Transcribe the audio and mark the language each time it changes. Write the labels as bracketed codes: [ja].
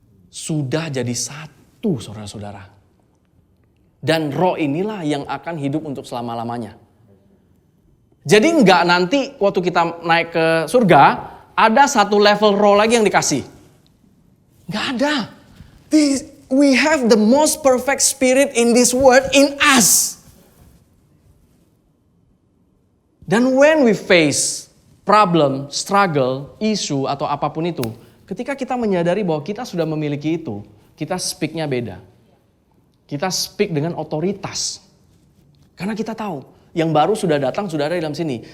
[id] Sudah jadi satu saudara-saudara. Dan roh inilah yang akan hidup untuk selama-lamanya. Jadi enggak nanti waktu kita naik ke surga, ada satu level roh lagi yang dikasih. Enggak ada. [en] We have the most perfect spirit in this world in us. [id] Dan [en] when we face problem, struggle, issue [id] atau apapun itu, ketika kita menyadari bahwa kita sudah memiliki itu, kita speak-nya beda. Kita speak dengan otoritas. Karena kita tahu yang baru sudah datang, sudah ada di dalam sini.